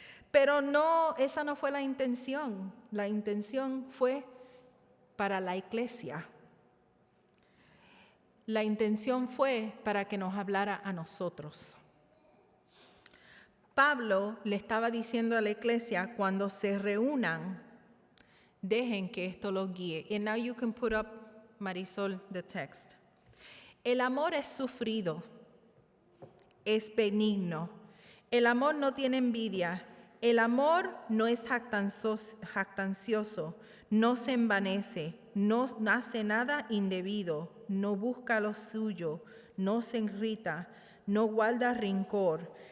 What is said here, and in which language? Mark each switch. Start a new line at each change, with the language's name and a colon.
Spanish: Pero no, esa no fue la intención. La intención fue para la iglesia. La intención fue para que nos hablara a nosotros. Pablo le estaba diciendo a la iglesia, cuando se reúnan, dejen que esto los guíe.
English: And now you can put up, Marisol, the text.
Spanish: El amor es sufrido, es benigno. El amor no tiene envidia. El amor no es jactancioso, no se envanece, no hace nada indebido, no busca lo suyo, no se irrita, no guarda rencor.